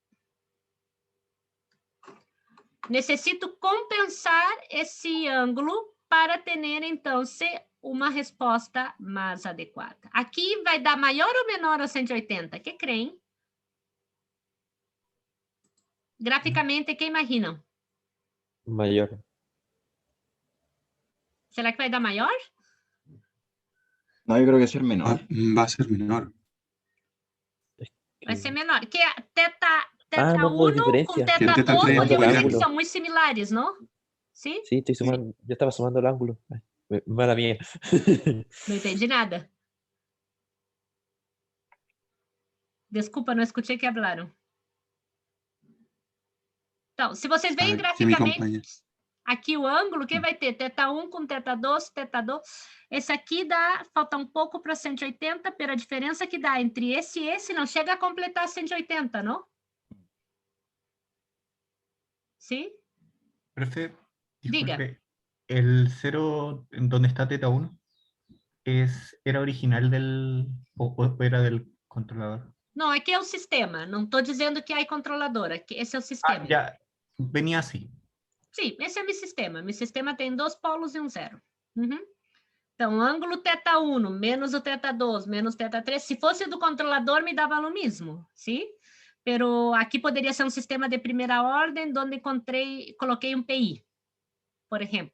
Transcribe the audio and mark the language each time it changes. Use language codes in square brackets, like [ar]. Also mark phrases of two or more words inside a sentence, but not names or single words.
[pt] Necessito compensar esse ângulo para ter, então, uma resposta mais adequada. Aqui vai dar maior ou menor a 180? Que creem? Graficamente, ¿qué imaginam? [es] Mayor. [pt] Será que vai dar maior? [es] No, yo creo que ser menor. Va a ser menor. [pt] Vai ser menor. Que teta [es] Ah, no, 1 pues [pt] com [es] diferencia. teta Que el teta 2 3 Sumando el [pt] podemos dizer que [es] ángulo. [pt] são muito similares, não? Sim? [es] Sí, estoy sumando. Yo estaba sumando el ángulo. Ay, mala mía. [pt] Não entendi nada. Desculpa, não escutei que hablaram. Então, se vocês veem [es] Que mi compañero. [pt] graficamente aqui o ângulo, quem vai ter? Teta 1 com teta 2, teta 2. Esse aqui dá, falta um pouco para 180, pela diferença que dá entre esse e esse, não chega a completar 180, não? Sim? [es] Profe, [pt] Diga. [es] disculpe, el 0 en donde está teta 1 era original o era del controlador. [pt] Não, aqui é o sistema. Não estou dizendo que é controladora. Que esse é o sistema. [es] Ah, ya, venía así. [pt] Sim, esse é meu sistema. Meu sistema tem 2 polos e um 0. Uhum. Então, ângulo teta 1 menos o teta 2 menos teta 3. Se fosse do controlador, me dava o mesmo, sim? Pero aqui poderia ser um sistema de primeira ordem, onde coloquei um PI, por exemplo.